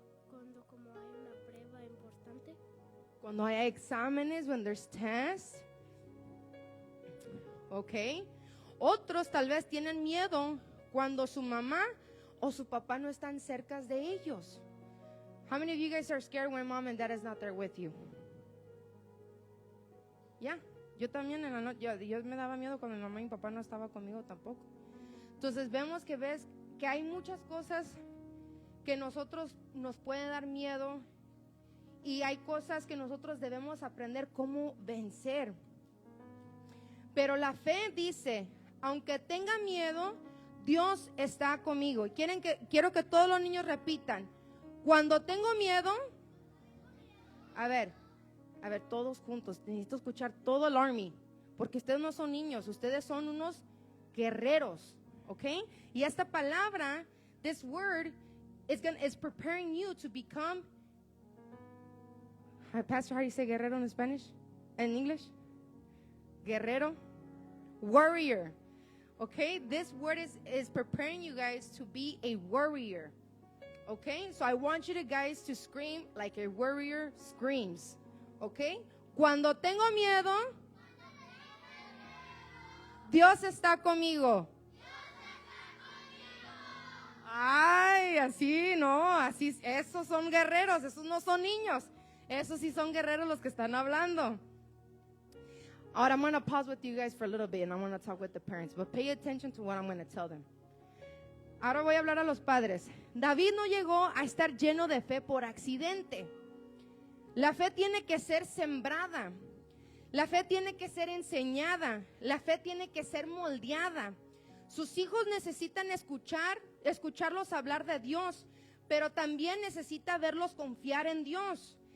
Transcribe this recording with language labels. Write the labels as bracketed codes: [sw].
[es] Cuando como hay una prueba importante. Cuando hay exámenes, [en] when there's tests. [es] Ok. Otros tal vez tienen miedo cuando su mamá o su papá no están cerca de ellos. [en] How many of you guys are scared when mom and dad is not there with you? Yeah. [es] Yo también en la noche, yo me daba miedo cuando mi mamá y mi papá no estaban conmigo tampoco. Entonces vemos que hay muchas cosas que nosotros nos pueden dar miedo y hay cosas que nosotros debemos aprender cómo vencer. Pero la fe dice, aunque tenga miedo, Dios está conmigo. Y quiero que todos los niños repitan, cuando tengo miedo, a ver, todos juntos, necesito escuchar todo el army, porque ustedes no son niños, ustedes son unos guerreros, ¿ok? Y esta palabra, [en] this word, is preparing you to become, Pastor, how do you say guerrero in Spanish? In English? Guerrero? Warrior, okay? This word is preparing you guys to be a warrior, okay? So I want you guys to scream like a warrior screams. [es] ¿Ok? Cuando tengo miedo, Dios está conmigo. Ay, así, no, así, esos son guerreros, esos no son niños. Esos sí son guerreros los que están hablando. [en] Ahora, I'm going to pause with you guys for a little bit and I'm going to talk with the parents, but pay attention to what I'm going to tell them. [es] Ahora voy a hablar a los padres. David no llegó a estar lleno de fe por accidente. La fe tiene que ser sembrada, la fe tiene que ser enseñada, la fe tiene que ser moldeada. Sus hijos necesitan escucharlos hablar de Dios, pero también necesita verlos confiar en Dios.